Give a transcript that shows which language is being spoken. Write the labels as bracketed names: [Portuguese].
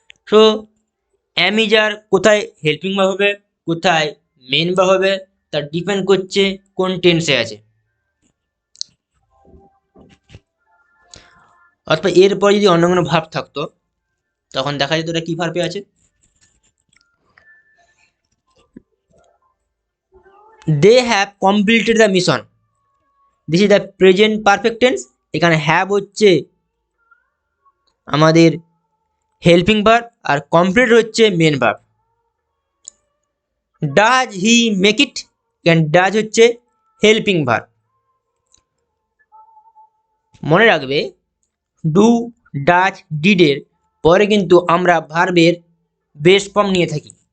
[Bangla] So am is are কোথায় helping verb হবে, কোথায় মেন ভার্ব হবে, তার ডিপেন্ড করছে কোন টেন্সে আছে। অথবা এরপর যদি অন্য কোনো ভার্ব থাকতো তখন দেখা যেত এটা কি ভার্বে আছে। [English] They have completed the mission. This is the present perfect tense [Bangla] এখানে হ্যাভ হচ্ছে আমাদের হেল্পিং ভার্ব আর কমপ্লিট হচ্ছে main verb. [English] does he make it, [Bangla] এখানে ডাজ হচ্ছে হেল্পিং ভার্ব। মনে রাখবে ডু, ডাজ, ডিডের পরে কিন্তু আমরা ভার্বের বেস ফর্ম নিয়ে থাকি।